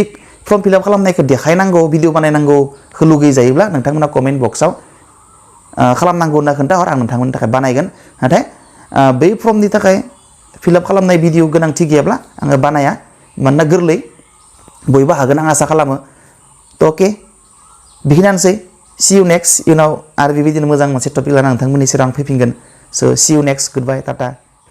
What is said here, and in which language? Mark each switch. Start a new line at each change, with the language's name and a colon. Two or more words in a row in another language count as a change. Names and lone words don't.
English: form fill-up
Bodo: खालामनायखौ देखायनांगौ भिडिअ बानायनांगौ लुगैजायोब्ला नोंथांमोना
English: comment box
Bodo: खालामनांगौ होनना खोन्थाहर आं नोंथांमोननि थाखाय बानायगोन नाथाय बै फर्मनि थाखाय फिलआप खालामनाय भिडिअ गोनांथि गैयाब्ला आङो बानाया मानोना गोरलै बयबो हागोन आं आसा खालामो थ' अके बेखिनियानोसै
English: see you next
Bodo: इयुनाव आरो बेबायदिनो मोजां मोनसे टपिक लानानै नोंथांमोननि सेराव आं फैफिनगोन
English: so see you next goodbye tata